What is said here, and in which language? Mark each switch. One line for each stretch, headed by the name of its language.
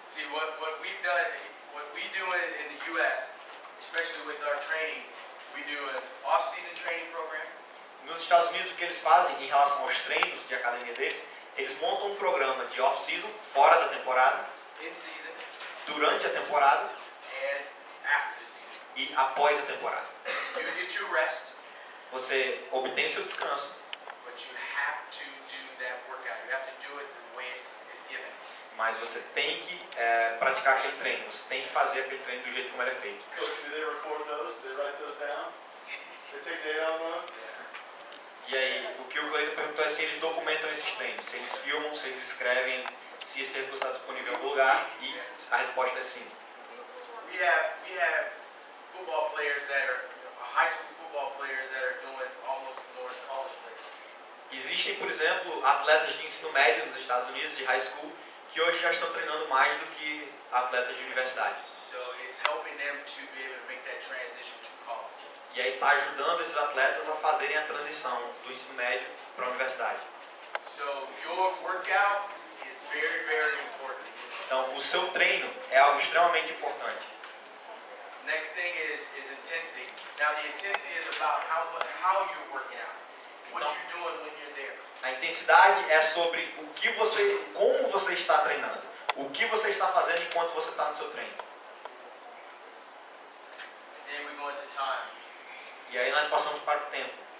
English: See what we do in the U.S., especially with our training, we do an off-season training program.
Portuguese: Nos Estados Unidos, o que eles fazem em relação aos treinos de academia deles, eles montam um programa de off-season, fora da temporada,
English: In season
Portuguese: durante a temporada
English: and after the season.
Portuguese: e após a temporada.
English: You get your rest,
Portuguese: Você obtém seu descanso,
English: but you have to do that workout. You have to do it the way it's given.
Portuguese: mas você tem que praticar aquele treino, você tem que fazer aquele treino do jeito como ele é feito.
English: Coach, do they record those? Do they write those down? They take data on those?
Portuguese: E aí, o que o Cleiton perguntou é se eles documentam esses treinos, se eles filmam, se eles escrevem, se esse recurso está disponível em algum lugar, e a resposta é sim.
English: We have football players that are high school football players that are doing almost more as college players.
Portuguese: Existem, por exemplo, atletas de ensino médio nos Estados Unidos, de high school, que hoje já estão treinando mais do que atletas de universidade.
English: So it's helping them to be able to make that transition to college.
Portuguese: E aí está ajudando esses atletas a fazerem a transição do ensino médio para a universidade.
English: So your workout is very, very important.
Portuguese: Então, o seu treino é algo extremamente importante.
English: Next thing is intensity. Now the intensity is about how you're working out, what
Portuguese: Então,
English: you're doing when you're there.
Portuguese: a intensidade é sobre como você está treinando, o que você está fazendo enquanto você está no seu treino.
English: And then we go into time.
Portuguese: E aí nós passamos para o tempo.